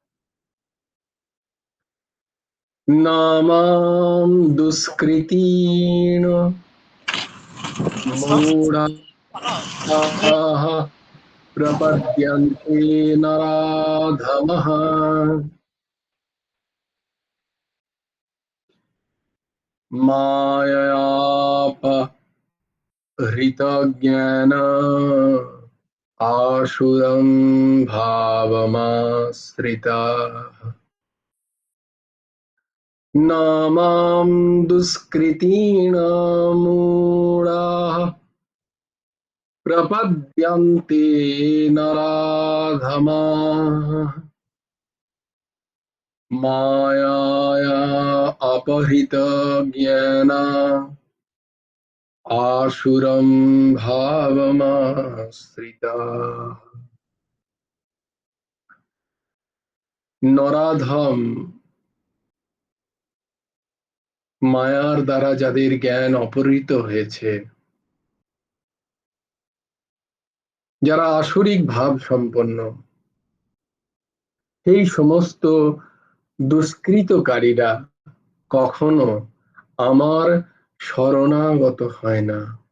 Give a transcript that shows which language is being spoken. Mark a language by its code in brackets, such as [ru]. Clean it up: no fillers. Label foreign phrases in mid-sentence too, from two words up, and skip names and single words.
[sa] নামাম দুষ্কৃতীন মূঢ়াঃ প্রপদ্যন্তে নরাধমঃ মায়য়াপহৃতজ্ঞান आसुरं भावमाश्रिताः नामां दुष्कृतीनां मूढाः प्रपद्यन्ते नराधमाः मायया अपहृतज्ञाना आसुरं भावमाश्रिताः। [bn] নরাধম মায়ার দ্বারা যাদের জ্ঞান অপহৃত হয়েছে, যারা আসরিক ভাব সম্পন্ন, সেই সমস্ত দুষ্কৃতকারীরা কখনো আমার শরণাগত হয় না।